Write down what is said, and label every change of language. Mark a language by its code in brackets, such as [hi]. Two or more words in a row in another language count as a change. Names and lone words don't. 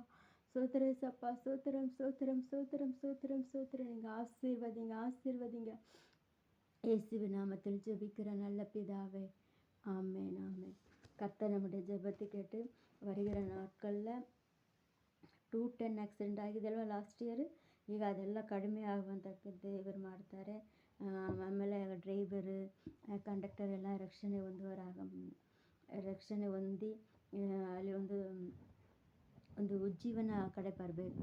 [ta] ஸ்தோத்திர சப்பா. ஸ்தோத்திரம். ஸ்தோத்திரம். ஸ்தோத்திரம். ஸ்தோத்திரம். ஸ்தோத்திரம். நீங்கள் ஆசீர்வதிங்க, ஆசீர்வதிங்க. இயேசுவின் நாமத்தில் ஜெபிக்கிற நல்ல பிதாவே, ஆமென். ஆமென். கர்த்தர் நம்முடைய ஜெபத்தை ಕೇಟ್ಟು வருகிற நாட்களில் [kn] 210 ಆಕ್ಸಿಡೆಂಟ್ ಆಗಿದೆಯಲ್ವ [en] last year. [kn] ಈಗ ಅದೆಲ್ಲ ಕಡಿಮೆ ಆಗುವಂಥದ್ದು ದೇವರು ಮಾಡ್ತಾರೆ. ಆಮೇಲೆ ಡ್ರೈವರು, ಕಂಡಕ್ಟರ್ ಎಲ್ಲ ರಕ್ಷಣೆ ಹೊಂದಿ ಅಲ್ಲಿ ಒಂದು ಉಜ್ಜೀವನ ಕಡೆ ಬರಬೇಕು.